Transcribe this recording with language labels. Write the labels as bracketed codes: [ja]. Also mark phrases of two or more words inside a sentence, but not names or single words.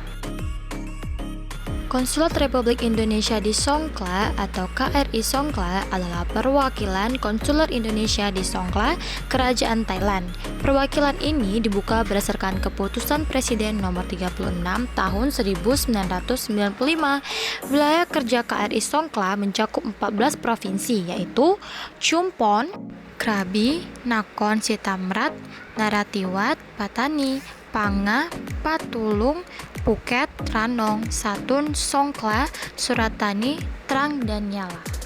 [id] Konsulat Republik Indonesia di Songkhla atau KRI Songkhla adalah perwakilan konsuler Indonesia di Songkhla, Kerajaan Thailand. Perwakilan ini dibuka berdasarkan keputusan Presiden nomor 36 tahun 1995. Wilayah kerja KRI Songkhla mencakup 14 provinsi yaitu Chumpon, Krabi, Nakhon Si Thammarat, Narathiwat, Pattani, Phang, Patulung, Phuket, Ranong, Satun, Songkhla, Surat Thani, Trang, dan Nyala.